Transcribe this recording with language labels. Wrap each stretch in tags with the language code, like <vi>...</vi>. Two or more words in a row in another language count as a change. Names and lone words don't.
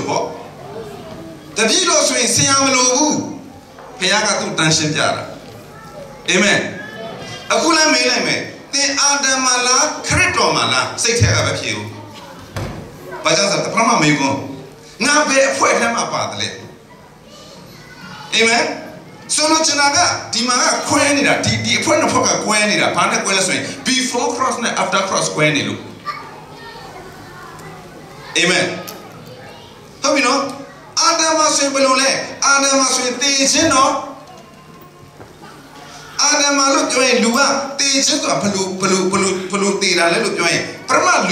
<my>ပေါ့တပည့်တော်ဆိုရင်ဆရာမလိုဘူးဘုရားကသူ့တန်ရှင်းပြတာအာမင်အခုလည်းမေးလိုက်မယ်သင်အာဒမ်မာလားခရစ်တော်မာလားစိတ်ထဲကပဲဖြေဦးဘာကြောင့်ဆိုတော့ပထမမေးခွန်းငါဘယ်အဖွဲ့ထဲမှာပါတယ်လဲအာမင်ဆိုလို့ချင်တာကဒီမှာကခွဲနေတာဒီအဖွဲ့နှစ်ဖွဲ့ကကွဲနေတာဘာနဲ့ကွဲလဲဆိုရင်</my> <en>before cross</en> <my>နဲ့</my> <en>after cross</en> <my>ကွဲနေလို့ အာမင်ဟုတ်ပြီနော်အာဒမ်မှာဆိုရင်ဘယ်လိုလဲအာဒမ်မှာဆိုရင်တည်ခြင်းနော်အာဒမ်မှာလို့ပြောရင်လူကတည်ခြင်းဆိုတာဘယ်လိုတည်တာလဲလို့ပြောရင်ပထမလူ</my>